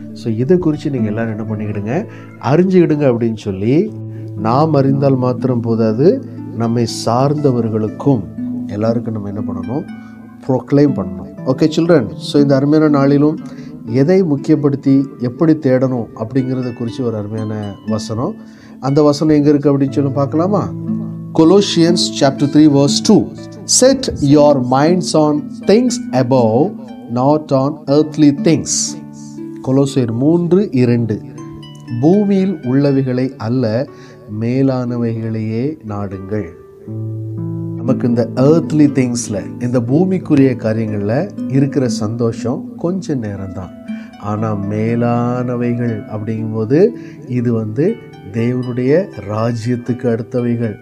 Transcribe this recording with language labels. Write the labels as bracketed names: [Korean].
[Tamil] So இதை குறித்து நீங்கள் எல்லோரும் என்ன பண்ணிக்கிடுங்க? அறிஞ்சுக்கிடுங்க அப்படின்னு சொல்லி, நாம் அறிந்தால் மாத்திரம் போதாது, நம்மை சார்ந்தவர்களுக்கும் எல்லாருக்கும் நம்ம என்ன பண்ணணும்? ப்ரொக்ளைம் பண்ணணும். ஓகே சில்ட்ரன், ஸோ இந்த அருமையான நாளிலும் எதை முக்கியப்படுத்தி எப்படி தேடணும் அப்படிங்கிறத குறித்து ஒரு அருமையான வசனம். அந்த வசனம் எங்கே இருக்குது அப்படின்னு சொல்லி பார்க்கலாமா? [English] Colossians chapter 3 verse 2. Set your minds on things above, not on earthly things. [Tamil] கொலோசியர் 3:2. பூமியில் உள்ளவைகளை அல்ல, மேலானவைகளையே நாடுங்கள். நமக்கு இந்த [English] earthly things [Tamil] ல, இந்த பூமிக்குரிய காரியங்களில் இருக்கிற சந்தோஷம் கொஞ்ச நேரம்தான். ஆனால் மேலானவைகள் அப்படிங்கும்போது இது தேவனுடைய ராஜ்யத்துக்கு அடுத்தவைகள்.